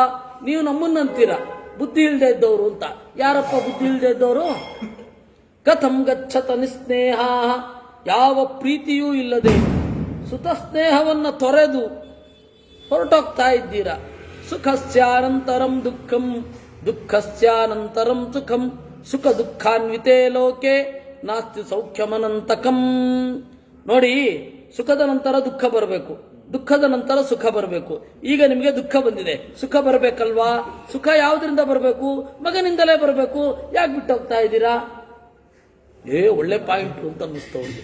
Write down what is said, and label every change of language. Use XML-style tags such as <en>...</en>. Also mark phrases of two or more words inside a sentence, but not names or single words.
<kn>ನೀವು ನಮ್ಮನ್ನಂತೀರ ಬುದ್ಧಿ ಇಲ್ಲದೆ ಇದ್ದವರು ಅಂತ. ಯಾರಪ್ಪ ಬುದ್ಧಿ ಇಲ್ಲದೆ ಇದ್ದವರು?</kn> <sa>ಕಥಂ ಗಚ್ಚತ ನಿಸ್ನೇಹ.</sa> <kn>ಯಾವ ಪ್ರೀತಿಯೂ ಇಲ್ಲದೆ ಸುತ ಸ್ನೇಹವನ್ನು ತೊರೆದು ಹೊರಟೋಗ್ತಾ ಇದ್ದೀರಾ.</kn> <sa>ಸುಖಸ್ಯಾನಂತರಂ ದುಃಖಂ ದುಃಖಸ್ಯಾನಂತರಂ ಸುಖಂ ಸುಖ ದುಃಖಾನ್ವಿತೇ ಲೋಕೆ ನಾಸ್ತಿ ಸೌಖ್ಯಮನಂತಕಂ.</sa> <kn>ನೋಡಿ, ಸುಖದ ನಂತರ ದುಃಖ ಬರಬೇಕು, ದುಃಖದ ನಂತರ ಸುಖ ಬರಬೇಕು. ಈಗ ನಿಮಗೆ ದುಃಖ ಬಂದಿದೆ, ಸುಖ ಬರಬೇಕಲ್ವಾ? ಸುಖ ಯಾವುದರಿಂದ ಬರಬೇಕು? ಮಗನಿಂದಲೇ ಬರಬೇಕು. ಯಾಕೆ ಬಿಟ್ಟು ಹೋಗ್ತಾ ಇದ್ದೀರಾ? ಒಳ್ಳೆ ಪಾಯಿಂಟ್ ಅಂತ ಅನ್ನಿಸ್ತವ್ರಿಗೆ.</kn>